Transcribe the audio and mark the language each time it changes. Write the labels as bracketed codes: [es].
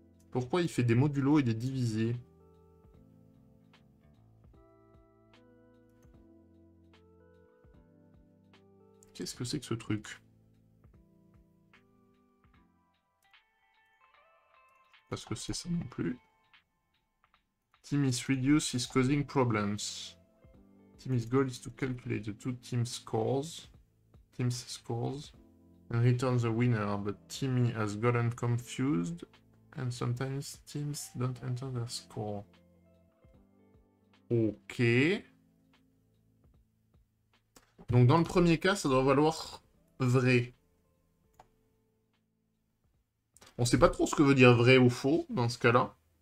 [fr] Pourquoi il fait des modulos et des divisés? Qu'est-ce que c'est que ce truc? Parce que c'est ça non plus. [en] Timmy's reduce is causing problems. Timmy's goal is to calculate the two teams' scores. And return the winner, but Timmy has gotten confused, and sometimes teams don't enter their score. Ok. [fr] Donc dans le premier cas, ça doit valoir vrai. On sait pas trop ce que veut dire vrai ou faux dans ce cas-là.